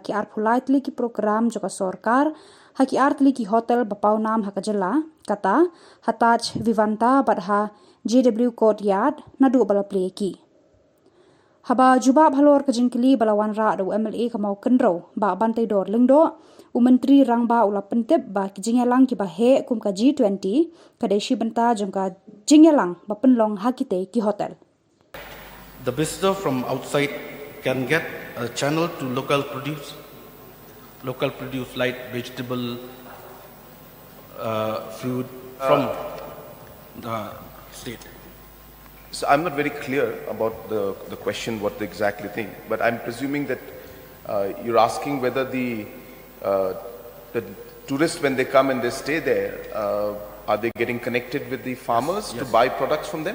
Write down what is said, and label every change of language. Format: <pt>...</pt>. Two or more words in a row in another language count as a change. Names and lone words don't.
<kha>ki ar phulai tli ki program joka Sorkar haki ar tli ki hotel bapau nam Khuborjylla kata hataj Vivanta badha Courtyard nadu bala play ki haba juba bhalor kajingkili bala wanra adu MLA kamau kenro ba bantai dor lengdo Menteri Rangba ulapentep ba kijingelang ki ba he kum ka G20 kadeshi benta jongka jingelang ba penlong hakite ki hotel.</kha> <en>The visitor from outside can get a channel to local produce like vegetable, food from the state. So I'm not very clear about the question, what they exactly think, but I'm presuming that you're asking whether the tourists, when they come and they stay there, are they getting connected with the farmers to buy products from them?</en>